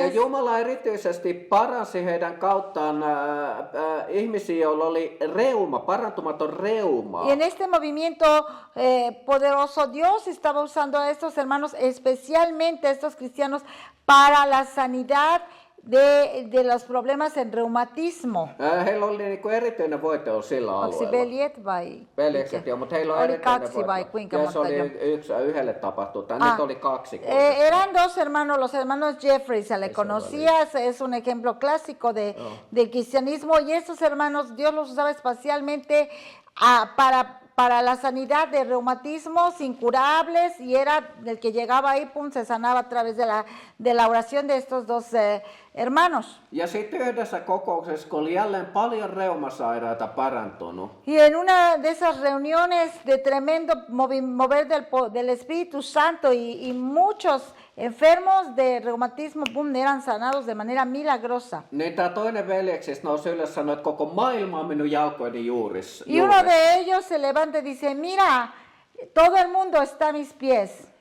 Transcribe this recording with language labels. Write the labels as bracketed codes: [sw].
[fi] Ja Jumala erityisesti paransi heidän kauttaan ihmisiä, joilla oli reuma, parantumaton reuma. [es] Y en este movimiento poderoso, Dios estaba usando a estos hermanos, especialmente a estos cristianos, para la sanidad de los problemas en reumatismo. [fi] Heillä oli niin kuin erityinen voitelu sillä alueella. Kaksi veljet vai? Veljekset, joo, mutta heillä on erityinen voitelu. Vai kuinka monta? Se oli yhdelle tapahtunut, nyt oli kaksi. [es] Eran dos hermanos, los hermanos Jeffrey, se le conocía, es un ejemplo clásico del cristianismo, y estos hermanos Dios los usaba espacialmente para la sanidad de reumatismos incurables, y era el que llegaba ahí, pum, se sanaba a través de la oración de estos dos hermanos. [fi] Ja sitten yhdessä kokouksessa, kun oli jälleen paljon reumasairaita parantunut. [es] Y en una de esas reuniones de tremendo mover del Espíritu Santo, y muchos enfermos de reumatismo, pum, eran sanados de manera milagrosa. [fi] Niin tämä toinen veljeksistä nousi ylös ja sanoi, että koko maailma on minun jalkoini juurissa. [es] Y uno de ellos se levanta y dice, mira, todo el mundo está a mis pies.